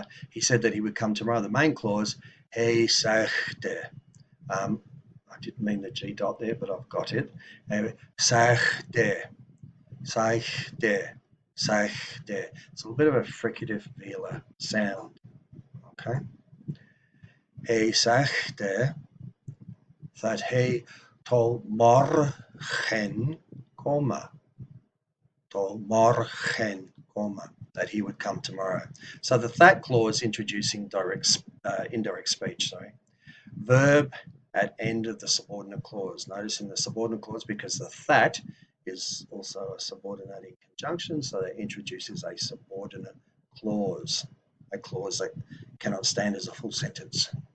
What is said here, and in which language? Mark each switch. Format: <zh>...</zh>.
<en>He said that he would come tomorrow. The main clause,</en> <nl>hij sagde.</nl> <en>I didn't mean the G dot there, but I've got it. Sagde. Sagde. Sagde. It's a little bit of a fricative velar sound, okay?</en> <nl>Hij sagde dat hij tot morgen komen. Tot morgen komen.</nl> <en>That he would come tomorrow. So the that clause introducing indirect speech, sorry. Verb at end of the subordinate clause. Notice in the subordinate clause, because the that is also a subordinating conjunction, so that introduces a subordinate clause, a clause that cannot stand as a full sentence.</en>